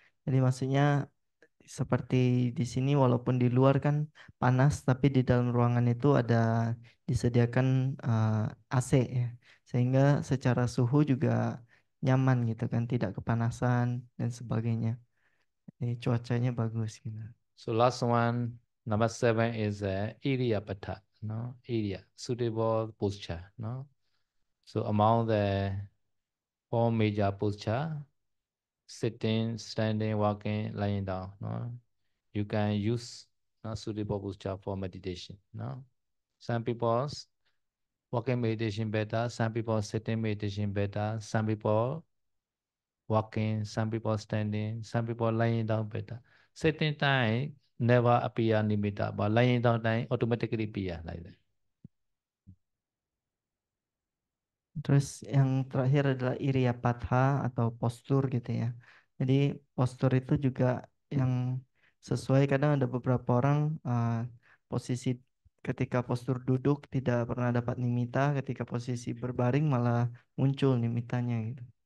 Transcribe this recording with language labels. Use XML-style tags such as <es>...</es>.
<id>Jadi maksudnya seperti di sini walaupun di luar kan panas, tapi di dalam ruangan itu ada disediakan AC ya, sehingga secara suhu juga nyaman gitu kan, tidak kepanasan dan sebagainya. Jadi cuacanya bagus gitu.</id> <en>So last one, number seven is Iryapatha, no Irya, suitable posture, no. So among the four major posture, sitting, standing, walking, lying down, no, you can use no suitable posture for meditation, no. Some people walking meditation better, some people sitting meditation better, some people walking, some people standing, some people lying down better. Sitting time never appear nimitta, but lying down time automatically appear like that.</en> <id>Terus yang terakhir adalah Iriyapatha atau postur gitu ya. Jadi postur itu juga yang sesuai. Kadang ada beberapa orang posisi ketika postur duduk tidak pernah dapat nimitta, ketika posisi berbaring malah muncul nimitanya gitu.</id>